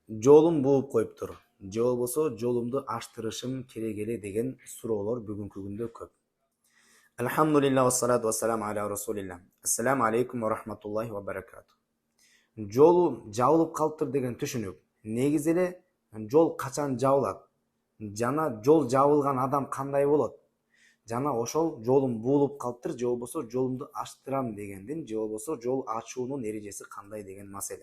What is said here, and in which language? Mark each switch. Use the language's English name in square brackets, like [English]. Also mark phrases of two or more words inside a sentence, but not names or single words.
[Kyrgyz] жолум бууп коюптур же болбосо жолумду аштырышым керек эле деген суроолор бүгүнкү күндө көп. [Arabic] الحمد لله والصلاة والسلام على رسول الله. السلام عليكم ورحمة الله وبركاته. [Kyrgyz] Жолу жабылып калыптыр деген түшүнүк. Негизи эле жол качан жабылат? Жана жол жабылган адам кандай болот? Жана ошол жолум буулуп калыптыр же болбосо жолумду аштырам дегендин же болбосо жол ачуунун эрежеси кандай деген маселе.